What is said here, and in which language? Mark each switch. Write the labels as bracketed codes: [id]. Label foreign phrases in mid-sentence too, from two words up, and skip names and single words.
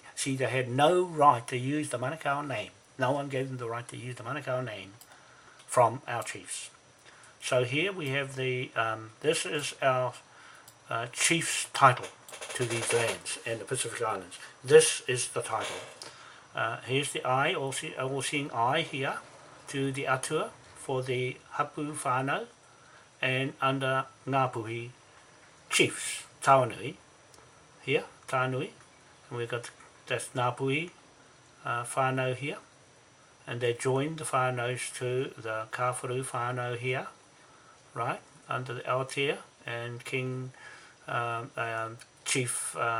[en] See, they had no right to use the Manukau name. No one gave them the right to use the Manukau name from our chiefs. So here we have the, this is our chief's title to these lands and the Pacific Islands. This is the title. Here's the eye, all-seeing eye here to the atua for the [mi] hapu whānau [en] and under Ngāpuhi chiefs, Taunui, here, Taunui, and we've got, that's [mi] Ngāpuhi whānau [en] here, and they joined the whānaus to the Kāwharu whānau here, right, under the Aotea and King Chief